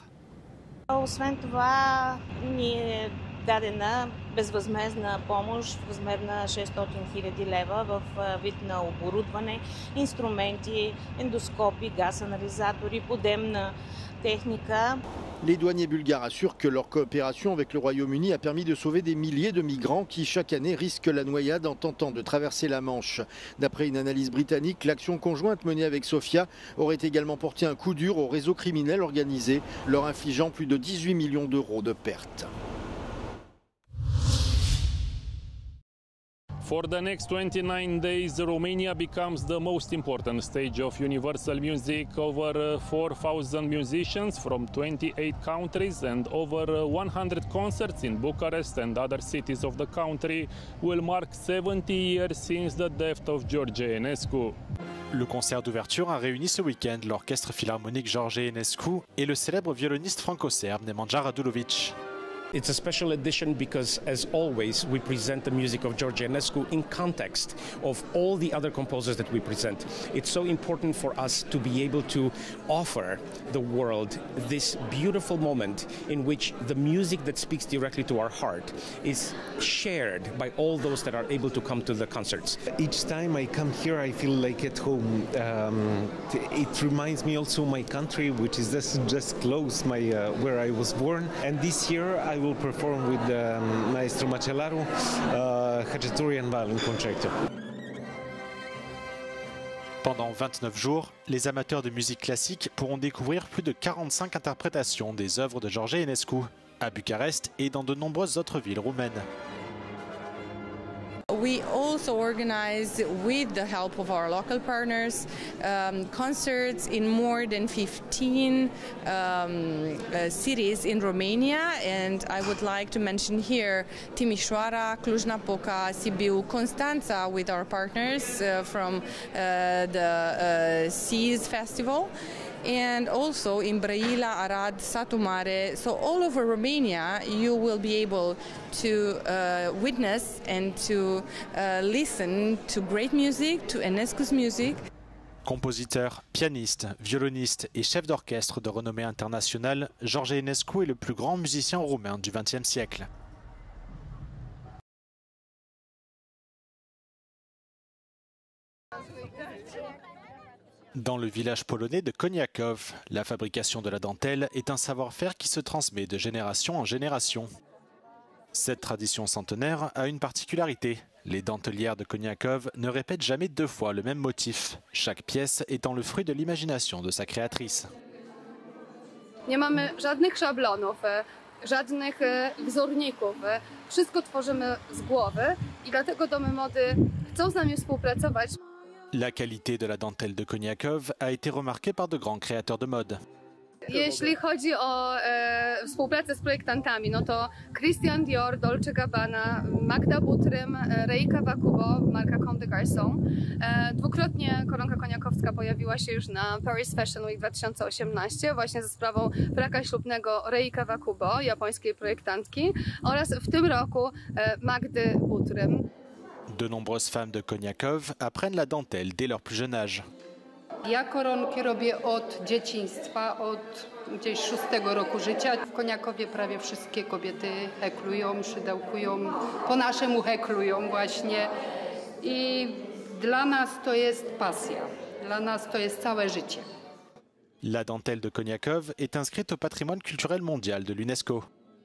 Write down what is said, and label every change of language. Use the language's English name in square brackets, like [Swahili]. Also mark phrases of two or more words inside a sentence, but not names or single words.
[Bulgarian] Освен това, ни е дадена безвъзмездна помощ в размер на 600 000 лева в вид на оборудване, инструменти, ендоскопи, газ-анализатори, подемна техника. [French] Les douaniers bulgares assurent que leur coopération avec le Royaume-Uni a permis de sauver des milliers de migrants qui chaque année risquent la noyade en tentant de traverser la Manche. D'après une analyse britannique, l'action conjointe menée avec Sofia aurait également porté un coup dur au réseau criminel organisé, leur infligeant plus de 18 millions d'euros de pertes. [English] For the next 29 days, Romania becomes the most important stage of universal music. Over 4,000 musicians from 28 countries and over 100 concerts in Bucharest and other cities of the country will mark 70 years since the death of George Enescu. [French] Le concert d'ouverture a réuni ce week-end l'orchestre philharmonique George Enescu et le célèbre violoniste franco-serbe Nemanja Radulovic. [English] It's a special edition because, as always, we present the music of George Enescu in context of all the other composers that we present. It's so important for us to be able to offer the world this beautiful moment in which the music that speaks directly to our heart is shared by all those that are able to come to the concerts. Each time I come here, I feel like at home. It reminds me also of my country, which is just close, where I was born. And this year I will perform with Maestro Macellaro, Khachaturian Violin Concerto. [French] Pendant 29 jours, les amateurs de musique classique pourront découvrir plus de 45 interprétations des œuvres de George Enescu à Bucarest et dans de nombreuses autres villes roumaines. [English] We also organize, with the help of our local partners, concerts in more than 15 cities in Romania, and I would like to mention here Timișoara, Cluj-Napoca, Sibiu, Constanța with our partners from the Seas Festival. and also in Brăila, Arad, Satu Mare. So all over Romania, you will be able to witness and to listen to great music, to Enescu's music. [French] Compositeur, pianiste, violoniste et chef d'orchestre de renommée internationale, George Enescu est le plus grand musicien roumain du XXe siècle. Dans le village polonais de Koniaków, la fabrication de la dentelle est un savoir-faire qui se transmet de génération en génération. Cette tradition centenaire a une particularité. Les dentelières de Koniaków ne répètent jamais deux fois le même motif, chaque pièce étant le fruit de l'imagination de sa créatrice. [Polish] Nie mamy żadnych szablonów, żadnych wzorników. Wszystko tworzymy z głowy i dlatego domy mody chcą z nami współpracować. [French] La qualité de la dentelle de Koniaków a été remarquée par de grands créateurs de mode. [Polish] Jeśli chodzi o współpracę z projektantami, no to Christian Dior, Dolce Gabbana, Magda Butrym, Rei Kawakubo, marka Comme des Garçons. Dwukrotnie koronka koniakowska pojawiła się już na Paris Fashion Week 2018 właśnie ze sprawą fraka ślubnego Rei Kawakubo, japońskiej projektantki, oraz w tym roku Magdy Butrym. [French] De nombreuses femmes de Koniaków apprennent la dentelle dès leur plus jeune âge. [Polish] Ja koronki robię od dzieciństwa, od gdzieś 6 roku życia. W Koniakowie prawie wszystkie kobiety heklują, szydełkują, po naszemu heklują właśnie. I dla nas to jest pasja, dla nas to jest całe życie. [French] La dentelle de Koniaków est inscrite au patrimoine culturel mondial de l'UNESCO.